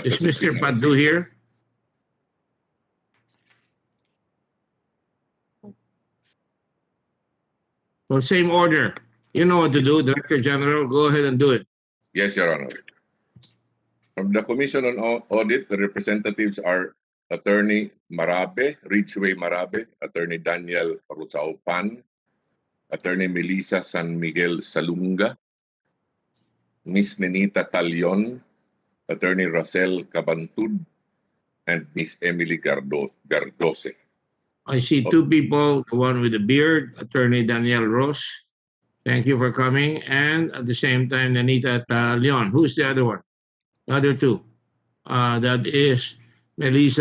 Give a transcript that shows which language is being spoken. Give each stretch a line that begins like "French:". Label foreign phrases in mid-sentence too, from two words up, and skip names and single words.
English: is Mr. Patdu here? Well, same order. You know what to do, Director General. Go ahead and do it. Yes, Your Honor. From the Commission on Audit, the representatives are Attorney Marabe, Ridgeway Marabe, Attorney Daniel Rosao Pan, Attorney Melissa San Miguel Salunga, Miss Nenita Talion, Attorney Rosel Cabantud, and Miss Emily Gardose. I see two people, the one with the beard, Attorney Daniel Ross, Thank you for coming. And at the same time, Nanita at Leon. Who's the other one? The other two. That is Melissa.